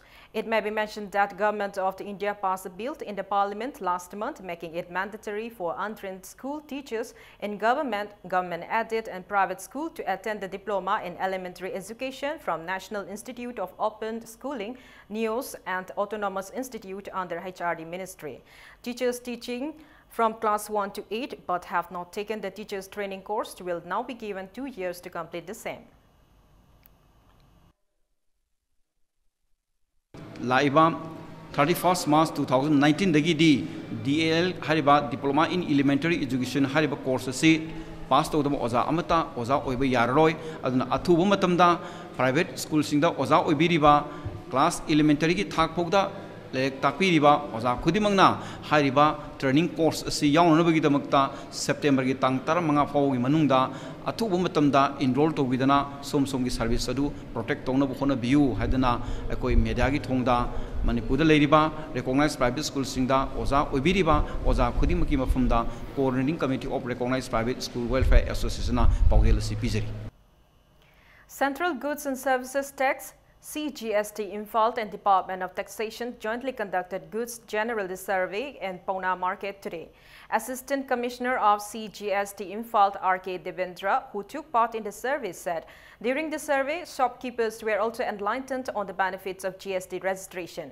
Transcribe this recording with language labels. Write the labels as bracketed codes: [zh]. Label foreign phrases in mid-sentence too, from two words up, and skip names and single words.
[en] It may be mentioned that Government of India passed a bill in the Parliament last month making it mandatory for untrained school teachers in government aided and private school to attend the diploma in elementary education from National Institute of Open Schooling, NEOS, and Autonomous Institute under HRD Ministry. Teachers teaching from class 1 to 8 but have not taken the teachers training course will now be given 2 years to complete the same. [mni] Laiba 31st March 2019 dagi DAL hariba [en] diploma in elementary education [mni] hariba course si pass to oza amata oza oiba yarroi aduna athuba matamda [en] private school [mni] singda oza oibiriba class elementary ki thak phokda lek takpiriba oza khudimangna hariba [en] training course [mni] asi yaunabagi damakta September ki tang 15 fawgi manungda athuba matamda enroll to widana somgi service adu protect tongna bukhona biu hadana akoi media gi thongda Manipur da [en] recognized private school [mni] singda oza oibiriba oza khudimaki mafumda [en] coordinating committee of recognized private school welfare association [mni] na pawgel si pijari. [en] Central Goods and Services Tax CGST Imphal and Department of Taxation jointly conducted Goods General Survey in Pauna Market today. Assistant Commissioner of CGST Imphal R.K. Devendra, who took part in the survey, said during the survey, shopkeepers were also enlightened on the benefits of GST registration.